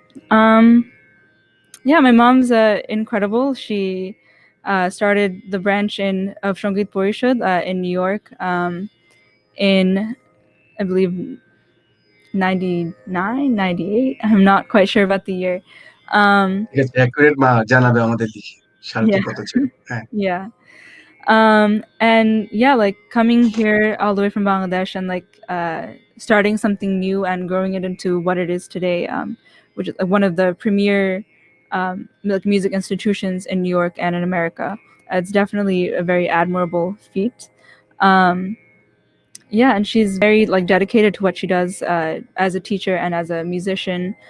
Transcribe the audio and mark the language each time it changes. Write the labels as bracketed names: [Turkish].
[English] Um, yeah, my mom's incredible. She started the branch of Shongit Borishad in New York in, I believe, 99, 98. I'm not quite sure about the year. Um, [Bangla] ঠিক আছে, accurate মা জানাবে আমাদের লিখে সালটি [English] yeah, [Bangla] কত ছিল। হ্যাঁ। [English] yeah. And yeah, like coming here all the way from Bangladesh and like starting something new and growing it into what it is today, which is one of the premier like music institutions in New York and in America. It's definitely a very admirable feat. Um, yeah, and she's very like dedicated to what she does as a teacher and as a musician.